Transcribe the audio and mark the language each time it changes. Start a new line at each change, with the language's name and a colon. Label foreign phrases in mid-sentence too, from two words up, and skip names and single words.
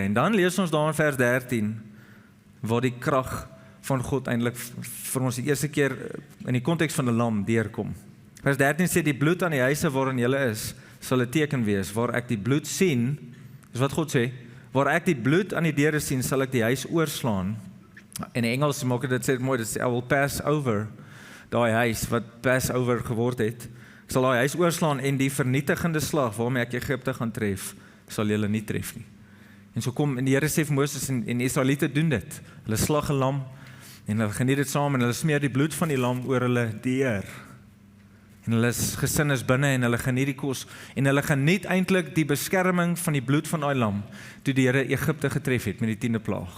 Afrikaans: En dan lees ons daar in vers 13, waar die krag van God eintlik vir ons die eerste keer in die konteks van 'n lam deurkom. Vers 13 sê, die bloed aan die huise waarin julle is, sal 'n teken wees, waar ek die bloed sien, dis wat God sê, waar ek die bloed aan die deure sien, sal ek die huis oorslaan. In Engels maak dit sê mooi, dit sê,
English: I will pass over,
Afrikaans: daai huis wat
English: pass over
Afrikaans: geword het, sal daai huis oorslaan en die vernietigende slag waarmee ek Egipte gaan tref, sal julle nie tref nie. En so kom, en die Here sê vir Moses en Israeliete doen dit. Hulle slag 'n lam en hulle geniet dit saam en hulle smeer die bloed van die lam oor hulle deur. En hulle gesin is binne en hulle geniet die kos en hulle geniet eintlik die beskerming van die bloed van daai lam toe die Here Egipte getref het met die 10de plaag.